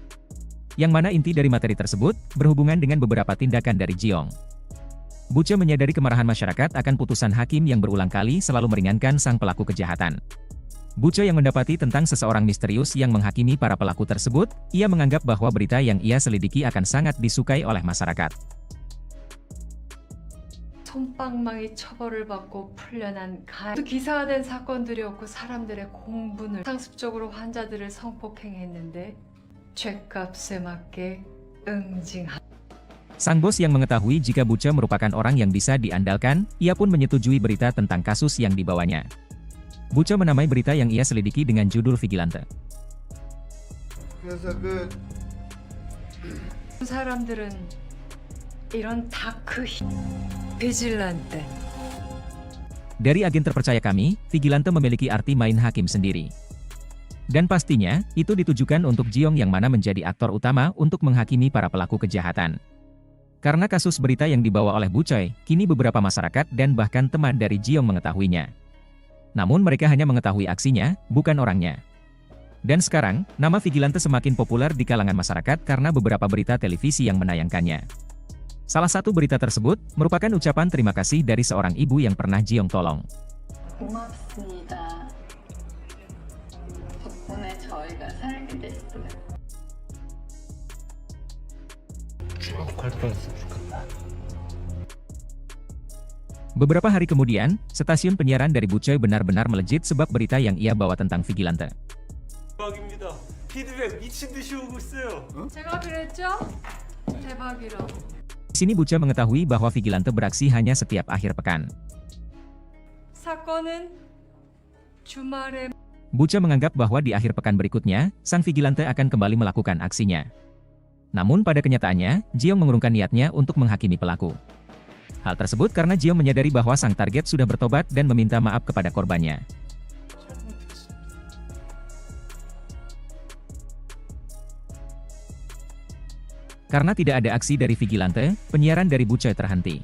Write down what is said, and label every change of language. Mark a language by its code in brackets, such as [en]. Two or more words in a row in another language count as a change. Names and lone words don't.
[id] Yang mana inti dari materi tersebut, berhubungan dengan beberapa tindakan dari Jeong. Bu Choi menyadari kemarahan masyarakat akan putusan hakim yang berulang kali selalu meringankan sang pelaku kejahatan. Bu Choi yang mendapati tentang seseorang misterius yang menghakimi para pelaku tersebut, ia menganggap bahwa berita yang ia selidiki akan sangat disukai oleh masyarakat. [ko] 솜방망이 처벌을 받고 풀려난 기사화된 사건들이었고 사람들의 공분을 상습적으로 환자들을 성폭행했는데 죗값에 맞게 응징한. [id] Sang bos yang mengetahui jika Bu Choi merupakan orang yang bisa diandalkan, ia pun menyetujui berita tentang kasus yang dibawanya. Bu Choi menamai berita yang ia selidiki dengan judul Vigilante. [ko] 사람들은 이런 다크 비질란테. [id] Dari agen terpercaya kami, Vigilante memiliki arti main hakim sendiri. Dan pastinya, itu ditujukan untuk Jeong yang mana menjadi aktor utama untuk menghakimi para pelaku kejahatan. Karena kasus berita yang dibawa oleh Bu Choi, kini beberapa masyarakat dan bahkan teman dari Jeong mengetahuinya. Namun mereka hanya mengetahui aksinya, bukan orangnya. Dan sekarang, nama Vigilante semakin populer di kalangan masyarakat karena beberapa berita televisi yang menayangkannya. Salah satu berita tersebut merupakan ucapan terima kasih dari seorang ibu yang pernah Jeong tolong. [ko] 고맙습니다. 덕분에 저희가 살게 됐어요. [id] Beberapa hari kemudian, stasiun penyiaran dari Bu Choi benar-benar melejit sebab berita yang ia bawa tentang Vigilante. [ko] 대박입니다. 피드백 미친 듯이 오고 있어요. 제가 그랬죠? 대박이라고. [id] Di sini Buca mengetahui bahwa Vigilante beraksi hanya setiap akhir pekan. [ko] 사건은 주말에 [id] Buca menganggap bahwa di akhir pekan berikutnya, sang Vigilante akan kembali melakukan aksinya. Namun pada kenyataannya, Jiong mengurungkan niatnya untuk menghakimi pelaku. Hal tersebut karena Jiong menyadari bahwa sang target sudah bertobat dan meminta maaf kepada korbannya. Karena tidak ada aksi dari Vigilante, penyiaran dari Buca terhenti.